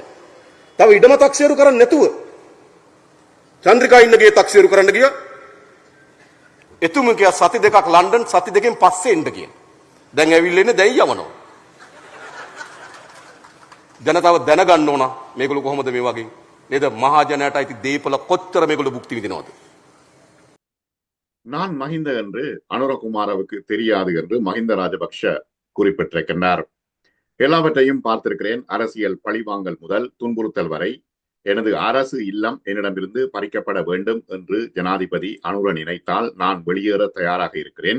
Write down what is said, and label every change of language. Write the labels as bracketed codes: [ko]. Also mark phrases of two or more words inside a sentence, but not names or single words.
[si] තව ඉඩම තක්සේරු කරන්නේ නැතුව චන්ද්‍රිකා ඉන්න ගේ තක්සේරු කරන්න ගියා. එතුම කියා සති දෙකක් ලන්ඩන්, සති දෙකෙන් පස්සේ එන්න කියන. දැන් ඇවිල්ලා ඉන්නේ, දැන් යවනවා. ජනතාව දැනගන්න ඕන මේගොල්ලෝ කොහොමද මේ වගේ නේද? මහජනයාට අයිති දේපල කොච්චර මේගොල්ලෝ භුක්ති විඳිනවද? [ta] நான் மஹிந்த என்று அனுரகுமாரவுக்கு தெரியாது என்று மஹிந்த ராஜபக்ஷ குறிப்பிட்டிருக்கின்றார். எல்லாவற்றையும் பார்த்திருக்கிறேன். அரசியல் பழிவாங்கல் முதல் துன்புறுத்தல் வரை எனது அரசு இல்லம் என்னிடமிருந்து பறிக்கப்பட வேண்டும் என்று ஜனாதிபதி அனுர நினைத்தால் நான் வெளியேற தயாராக இருக்கிறேன்.